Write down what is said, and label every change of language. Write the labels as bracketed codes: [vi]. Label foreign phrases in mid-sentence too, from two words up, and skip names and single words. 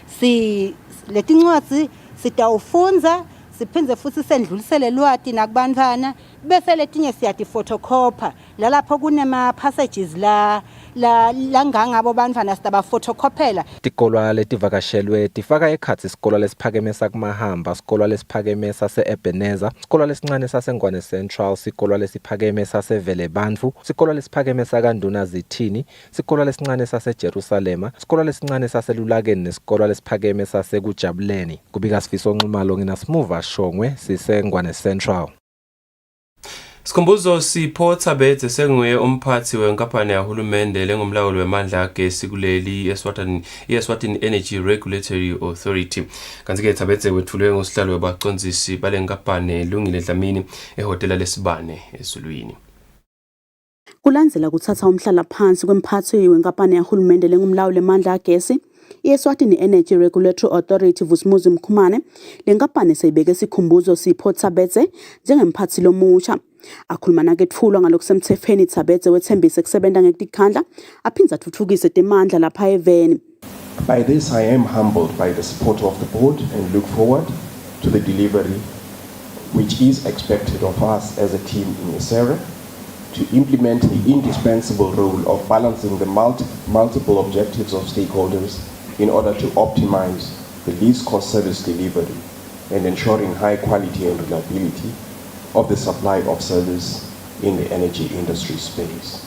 [ss] Letincwadzi sitawufunza siphindze futhi sendlulisele lwati nakubantwana bese letinye siyati photocopy lalapho kunema passages la ngangabo bantwana sitaba photocopyela. Tikolwa letivakashelwe tifaka ekhatsi isikolo lesiphakeme sakuMahamba, isikolo lesiphakeme sase-Ebenezer, isikolo lesincane saseNgwane Central, isikolo lesiphakeme saseVelebandvu, isikolo lesiphakeme sakanduna Zithini, isikolo lesincane saseJerusalema, isikolo lesincane saselulakeni nesikolo lesiphakeme sasekujabuleni. Kubika Sifiso Nxumalo ngina Smuva Shongwe siseNgwane Central. Sikhumbuzo Sipho Thabethe senguye umphathi wenkampani yahulumende lengumlawuli wemandla kagesi kuleli Eswatini Energy Regulatory Authority. Kanti ke Thabethe wethulwe ngosihlalo wabaqondzisi balenkampani Lungile Dlamini ehotela lesibane eZulwini. Kulandzela kuthatha umhlala phansi kwemphathi wenkampani yahulumende lengumlawuli wemandla kagesi Eswatini Energy Regulatory Authority Vusumuzi Mkhumane lenkampani seyibeke isikhumbuzo Sipho Thabethe njengemphathi lomusha. Akhuluma naketfulwa ngalokusemthethweni Thabethe wethembise kusebenta ngekukhandla aphinza athuthukise temandla lapha eveni. [en] By this I am humbled by the support of the board and look forward to the delivery which is expected of us as a team in this area to implement the indispensable role of balancing the multiple objectives of stakeholders in order to optimize the least cost service delivery and ensuring high quality and reliability of the supply of service in the energy industry space.